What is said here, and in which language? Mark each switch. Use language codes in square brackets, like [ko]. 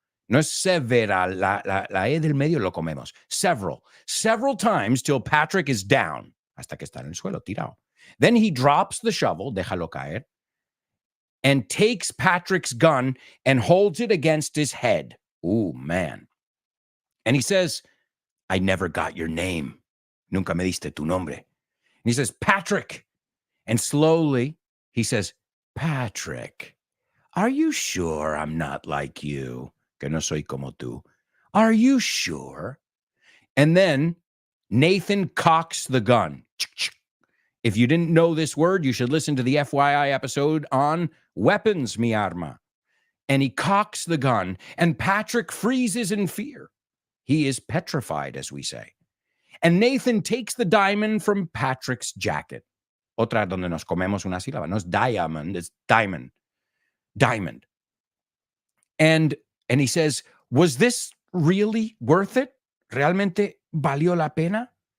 [es] No es severa, la E del medio lo comemos. [en] Several times till Patrick is down, [es] hasta que está en el suelo, tirado. [en] Then he drops the shovel, [es] déjalo caer, [en] and takes Patrick's gun and holds it against his head. Ooh, man. And he says, I never got your name. [es] Nunca me diste tu nombre. [en] And he says, Patrick. And slowly he says, Patrick, are you sure I'm not like you? [es] Que no soy como tú. [en] Are you sure? And then Nathan cocks the gun. If you didn't know this word, you should listen to the FYI episode on weapons, [es] mi arma. [en] And he cocks the gun, and Patrick freezes in fear. He is petrified, as we say. And Nathan takes the diamond from Patrick's jacket. [es] Otra donde nos comemos una sílaba. No es [en] diamond, it's diamond. Diamond. And he says, was this really worth it? [es] ¿Realmente valió la pena?